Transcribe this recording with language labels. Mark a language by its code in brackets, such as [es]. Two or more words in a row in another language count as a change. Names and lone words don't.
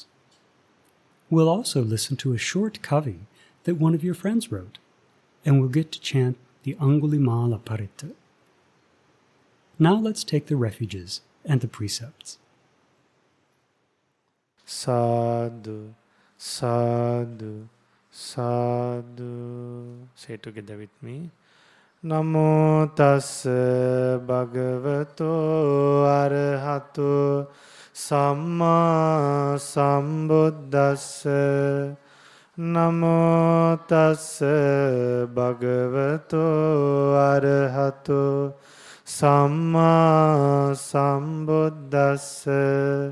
[en] We'll also listen to a short Kavi that one of your friends wrote, and we'll get to chant the Angulimala Paritta. Now let's take the refuges and the precepts. [pi] Sadu, Sadu, Sadu. [en] Say together with me. [pi] Namo tassa bhagavato arahato samma sambuddhassa. Namo tassa bhagavato arahato samma sambuddhassa.